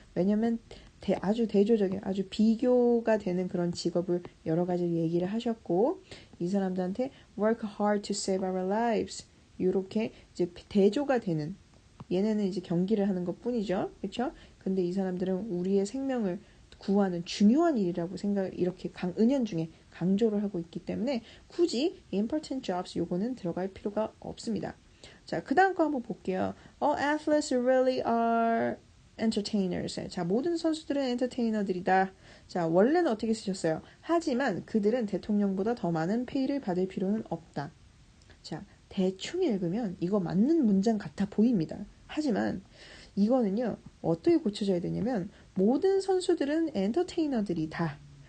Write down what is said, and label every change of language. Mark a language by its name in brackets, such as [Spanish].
[Korean] 왜냐면 아주 대조적인 아주 비교가 되는 그런 직업을 여러 가지 얘기를 하셨고 이 사람들한테 [English] work hard to save our lives [Korean] 이렇게 이제 대조가 되는 얘네는 이제 경기를 하는 것 뿐이죠. 그렇죠? 근데 이 사람들은 우리의 생명을 구하는 중요한 일이라고 이렇게 은연중에 강조를 하고 있기 때문에 굳이 [English] important jobs [Korean] 요거는 들어갈 필요가 없습니다. 자, 그 다음 거 한번 볼게요. [English] All athletes really are entertainers. [Korean] 자, 모든 선수들은 엔터테이너들이다. 자, 원래는 어떻게 쓰셨어요? 하지만 그들은 대통령보다 더 많은 페이를 받을 필요는 없다. 자, 대충 읽으면 이거 맞는 문장 같아 보입니다. 하지만 이거는요, 어떻게 고쳐져야 되냐면 모든 선수들은 엔터테이너들이다.